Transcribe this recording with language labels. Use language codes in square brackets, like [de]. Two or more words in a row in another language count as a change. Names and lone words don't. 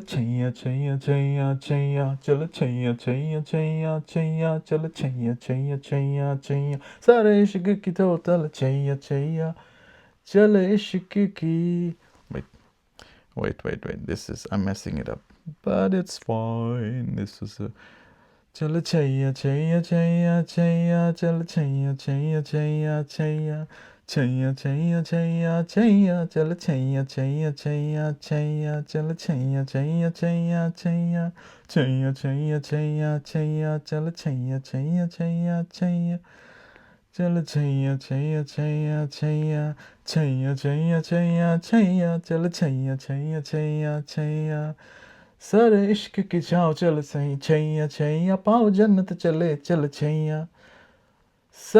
[hi] छैया छैया छैया छैया, चल छैया छैया छैया छैया, चल छैया छैया छैया छैया, सारे इश्क की टोटल छैया छैया, चल इश्क की. [en] Wait. This is, I'm messing it up, but it's fine. This is a. [hi] चल छैया छैया छैया छैया, चल छैया छैया छैया छैया, छैया छैया छैया छैया, चल छैया छैया छैया छैया, चल छैया छैया छैया छैया, छैया छैया छैया छैया, चल छैया छैया छैया छैया, चल छैया छैया छैया छैया, छैया छैया छैया छैया, चल छैया छैया छैया छैया, सारे इश्क की छाँव चल सही छैया छैया, पाओ जन्नत चले चल छैया,